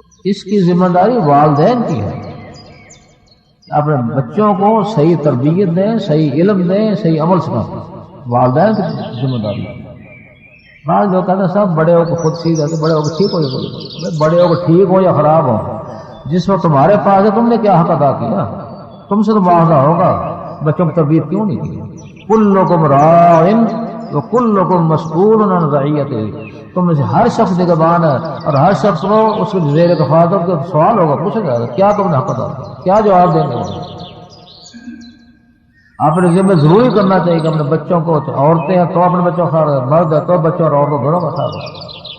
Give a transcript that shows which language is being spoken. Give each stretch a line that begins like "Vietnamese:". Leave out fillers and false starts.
Urdu: اس کی ذمہ داری والدین کی ہے. اپنے بچوں کو صحیح تربیت دیں، صحیح علم دیں، صحیح عمل سکھائیں. والدین کی ذمہ داری ہے. بعض لوگ کہتے ہیں سب بڑے ہو کے خود سیکھ جاتے، بڑے ہو کے ٹھیک ہو جائے. بڑے ہو کے ٹھیک ہو یا خراب ہو، جس وقت تمہارے پاس ہے تم نے کیا حق ادا کیا؟ تم سے تو معاوضہ ہوگا. بچوں کی تربیت کیوں نہیں کی؟
Arabic: کلکم راع وکلکم مسئول عن رعیتہ.
Urdu: تم میں سے ہر شخص نگہبان ہے اور ہر شخص کو اس کے زیر کفالت کا سوال ہوگا، پوچھا جائے گا کیا تم نے حق ادا کیا، کیا جواب دیں گے. اپنے ذمہ ضروری کرنا چاہیے کہ اپنے بچوں کو، عورتیں ہیں تو اپنے بچوں کا خیال رکھیں، مرد ہے تو بچوں اور عورتوں دونوں کا خیال رکھیں.